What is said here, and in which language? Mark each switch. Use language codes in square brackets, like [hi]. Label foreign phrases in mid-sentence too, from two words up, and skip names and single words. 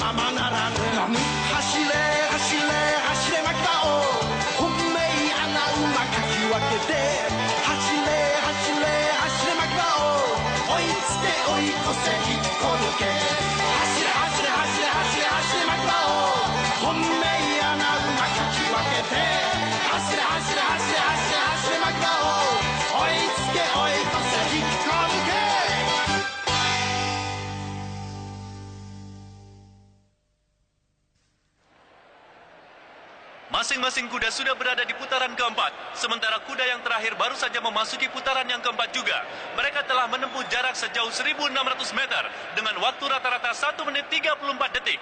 [ja] ままならぬ走れ走れ走れ巻き場を本命穴馬かき分けて走れ走れ走れ巻き場を追いつけ追い越せ引っこ抜け走れ走れ走れ走れ走れ巻き場を本命穴馬かき分けて走れ走れ走れ走れ走れ巻き場を追いつけ追い越せ引っこ抜け [id] Masing-masing kuda sudah berada di putaran keempat, sementara kuda yang terakhir baru saja memasuki putaran yang keempat juga. Mereka telah menempuh jarak sejauh 1.600 meter dengan waktu rata-rata 1 menit 34 detik.